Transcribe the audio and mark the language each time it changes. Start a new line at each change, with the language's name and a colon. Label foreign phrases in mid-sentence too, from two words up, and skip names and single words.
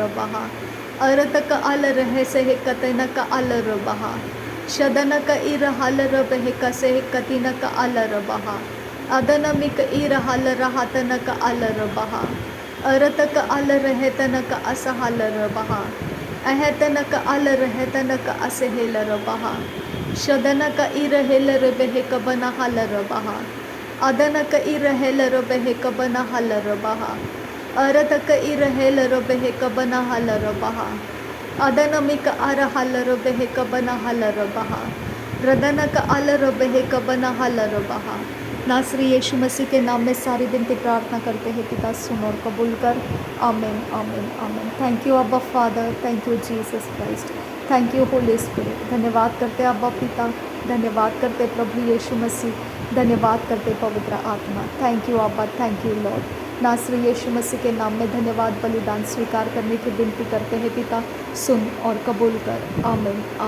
Hindi: बहा अरतक अलर है सेहक तनक अलर बहा शदनक इर हालर बेहक सेहक तिनक अलर बहा अदनमिक इर हालर हतनक अलर बहा अरतक अलर है तनक अस हालर बहा अहतनक अलर है तनक अस हेलर बहा शदनक इर हेलर बेहक बना हालर बहा Adanaka irahela behe kabana halarabaha. Arataka irahela behe kabana halarabaha. Adanamika arahalaro behe kabana halarabaha. रदनक अलर बहे कबना हलर बहा। नासरी यीशु मसीह के नाम में सारी विनती प्रार्थना करते हैं पिता, सुन और कबूल कर। आमीन आमीन आमीन।
English: Thank you Abba Father, thank you Jesus Christ, thank you Holy Spirit.
Hindi: धन्यवाद करते अब्बा पिता, धन्यवाद करते प्रभु यीशु मसीह, धन्यवाद करते पवित्र आत्मा।
English: Thank you Abba, thank you Lord.
Hindi: नासरी यीशु मसीह के नाम में धन्यवाद बलिदान स्वीकार करने की विनती करते हैं पिता, सुन और कबूल कर।